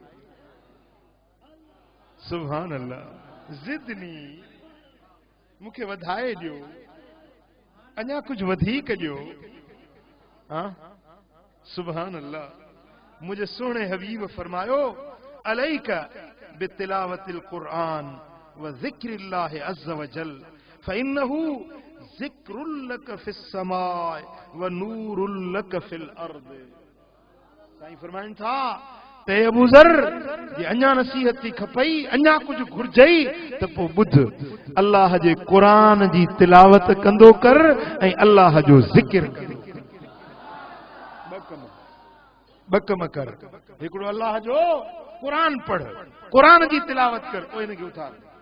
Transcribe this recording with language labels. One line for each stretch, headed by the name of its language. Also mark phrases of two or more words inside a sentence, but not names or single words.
Arabic: سبحان الله,
Sindhi: ज़िदनी, मूंखे वधाए ॾियो, अञा कुछ वधीक ॾियो।
Arabic: हाँ, سبحان الله.
Sindhi: मुझे सोने हबीब फरमायो,
Arabic: عليك بتلاوة القرآن و ذكر الله عز و جل, فإنه ذكر لك في السماء و نور لك في الأرض.
Sindhi: साईं फरमाइनि था ते अबू ज़र, ये अञा नसीहत थी खपई, अञा कुछ घुर्जई त पोइ ॿुध, अल्लाह जे कुरान जी तिलावत कंदो कर ऐं अल्लाह जो ज़िक्र कर। बकम कर, हिकिड़ो अल्लाह जो कुरान पढ़, कुरान जी तिलावत कर, पोइ हिनखे उथार।